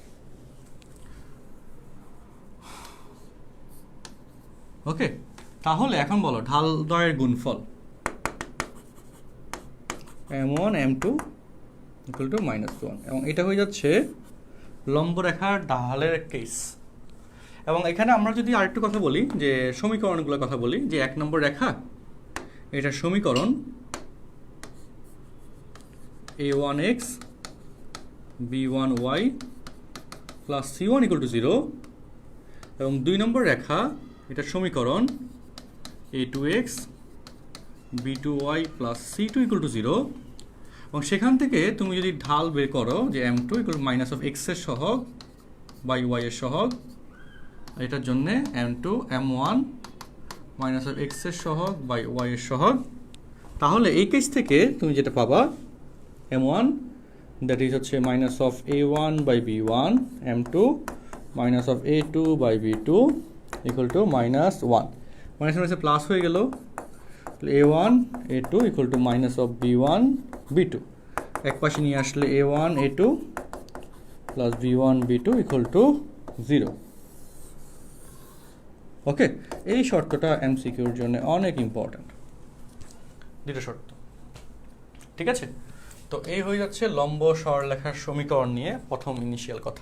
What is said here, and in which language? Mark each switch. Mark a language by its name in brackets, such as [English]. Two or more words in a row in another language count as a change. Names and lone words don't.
[Bangla] ওকে, তাহলে এখন বলো ঢাল দ্বয়ের গুণফল M1 M2 [English] equal to -1, [Bangla] এবং এটা হয়ে যাচ্ছে লম্ব রেখার ঢালের কেস। এবং এখানে আমরা যদি আরেকটু কথা বলি, যে সমীকরণগুলোর কথা বলি, যে 1 নম্বর রেখা এটা সমীকরণ a1x b1y [English] plus c1 equal to 0, [Bangla] এবং 2 নম্বর রেখা এটা সমীকরণ a2x b2y [English] plus c2 equal to 0, [Bangla] এবং সেখান থেকে তুমি যদি ঢাল বের করো যে m2 ইকুয়াল -x এর সহগ বাই y এর সহগ, এটার জন্য m2 m1 [English] minus of x [Bangla] এর সহগ বাই ওয়াই এর সহগ। তাহলে এই কেস থেকে তুমি যেটা পাবা m1 [English] that is [Bangla] হচ্ছে [English] minus of a1 by b1, [Bangla] m2 [English] minus of a2 by b2 equal to minus one. [Bangla] মাইনাস মাইনাসে প্লাস হয়ে গেল, a1 a2 [English] equal to minus of b1 b2. [Bangla] এক পাশে নিয়ে আসলে a1 a2 [English] plus b1 b2 equal to 0. [Bangla] ওকে, এই শর্তটা এমসিকিউর জন্য অনেক ইম্পর্ট্যান্ট, দুটো শর্ত। ঠিক আছে, তো এই হয়ে যাচ্ছে লম্ব সরলরেখার সমীকরণ নিয়ে প্রথম ইনিশিয়াল কথা।